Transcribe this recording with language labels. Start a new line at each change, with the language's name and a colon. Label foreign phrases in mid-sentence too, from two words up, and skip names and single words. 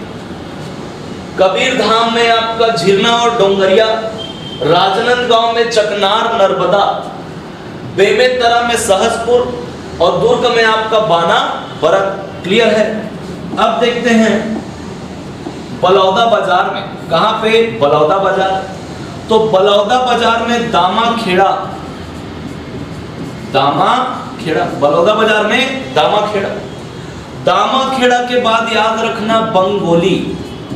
Hindi: कबीरधाम में आपका झिरना और डोंगरिया, राजनांदगांव में चकनार नर्मदा, बेमेतरा में सहसपुर और दुर्ग में आपका बाना बरद। क्लियर है? अब देखते हैं बलौदा बाजार में। कहां पे? बलौदा बाजार। तो बलौदा बाजार में दामा खेड़ा, दामा खेड़ा, बलौदा बाजार में दामा खेड़ा। दामा खेड़ा के बाद याद रखना बंगोली।